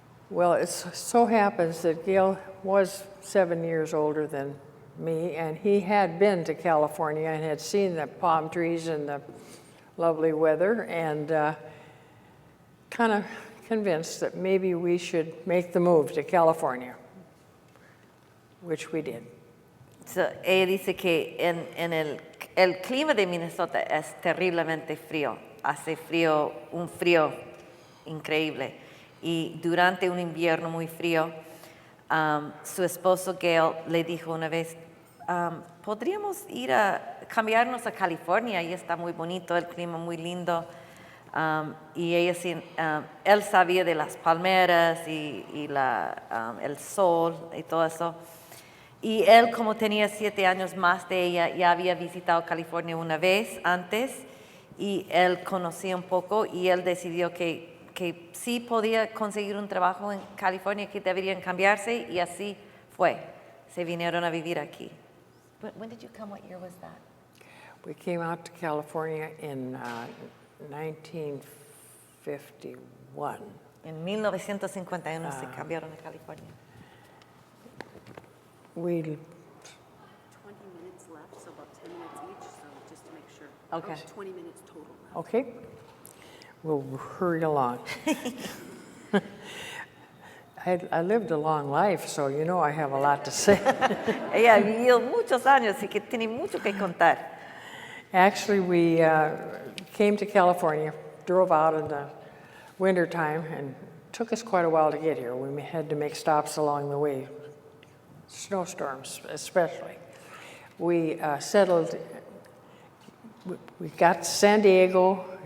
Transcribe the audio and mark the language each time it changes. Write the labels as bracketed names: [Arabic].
[English] Well, it so happens that Gail was 7 years older than me, and he had been to California and had seen the palm trees and the lovely weather, and kind of convinced that maybe we should make the move to California, which we did. [Spanish] So, ella dice que en el clima de Minnesota es terriblemente frío, hace frío, un frío increíble. Y durante un invierno muy frío, su esposo Gail le dijo una vez, podríamos ir a cambiarnos a California, y está muy bonito, el clima muy lindo. Y él sabía de las palmeras y el sol y todo eso. Y él, como tenía 7 años más de ella, ya había visitado California una vez antes, y él conocía un poco, y él decidió que sí podía conseguir un trabajo en California, que deberían cambiarse, y así fue. Se vinieron a vivir aquí. [English] When did you come? What year was that? We came out to California in 1951. [Spanish] En 1951 se cambiaron a California. [English] We 20 minutes left, so about 10 minutes each, so just to make sure. Okay. 20 minutes total left. Okay, we'll hurry along. I lived a long life, so you know I have a lot to say. [Spanish] Ella vivió muchos años, así que tiene mucho que contar. [English] Actually, we came to California, drove out in the wintertime, and it took us quite a while to get here. We had to make stops along the way, snowstorms especially. We settled, we got to San Diego.